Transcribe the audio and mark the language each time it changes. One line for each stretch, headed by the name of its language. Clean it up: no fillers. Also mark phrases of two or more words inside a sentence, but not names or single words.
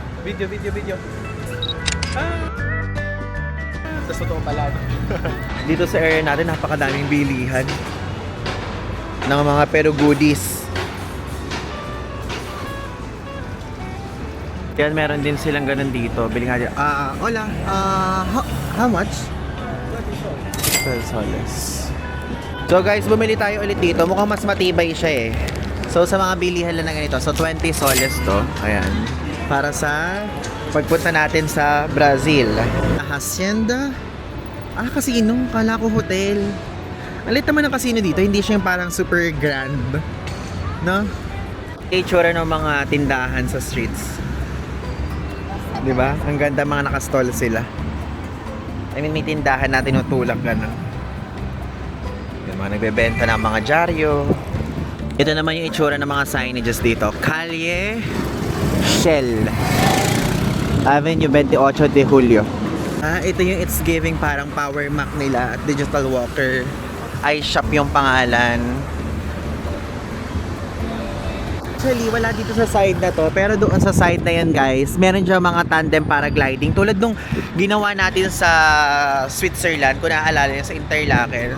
Filipino: Picture tayo kaya. Video. $10 totoo pala. Dito sa area natin, napakadaming bilihan ng mga pero goodies. Yan, meron din silang ganun dito. Bili nga dito.
English: Hola. How much? 12 soles.
Filipino: So guys, bumili tayo ulit dito. Mukhang mas matibay siya eh. So sa mga bilihan lang na ganito. So 20 soles to. Ayan. Para sa pagpunta natin sa Brazil. Hacienda. Casino. Kala ko hotel. Ang lit naman ng casino dito. Hindi siya yung parang
English: super grand.
Filipino: No? Itsura ng mga tindahan sa streets. Diba? Ang ganda mga nakastall sila.
English: I mean,
Filipino: may tindahan na tinutulak gano'n. Yung mga nagbebenta ng mga dyaryo. Ito naman yung itsura ng mga signages dito. Calle Shell. Avenue 28 de Julio. Ito yung
English: It's Giving
Filipino: parang power mac nila at digital walker. iShop yung pangalan. Actually, wala dito sa side na to. Pero doon sa side na yan, guys, meron dyan mga
English: tandem paragliding.
Filipino: Tulad nung ginawa natin sa Switzerland, kung naaalala nyo, sa Interlaken.